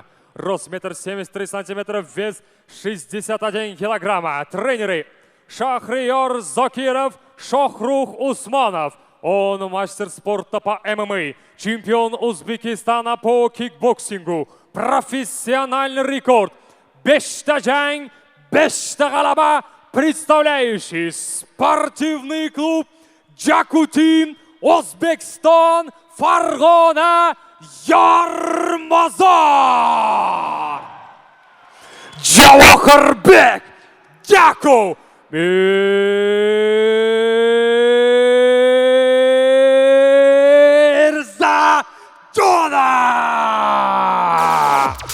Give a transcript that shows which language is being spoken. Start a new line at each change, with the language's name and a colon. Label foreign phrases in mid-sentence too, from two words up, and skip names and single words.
Russian: Рост 1,73 сантиметра, вес 61 килограмма. Тренеры Шахриор Зокиров, Шохрух Усманов. Он мастер спорта по ММА, чемпион Узбекистана по кикбоксингу. Профессиональный рекорд.
Uzbek: 5 jang, 5 g'alaba,
Russian: представляющий спортивный клуб Jakutим,
Uzbek: O'zbekiston, Farg'ona, Yormazor. Javohirbek Jaku Mirzajonov.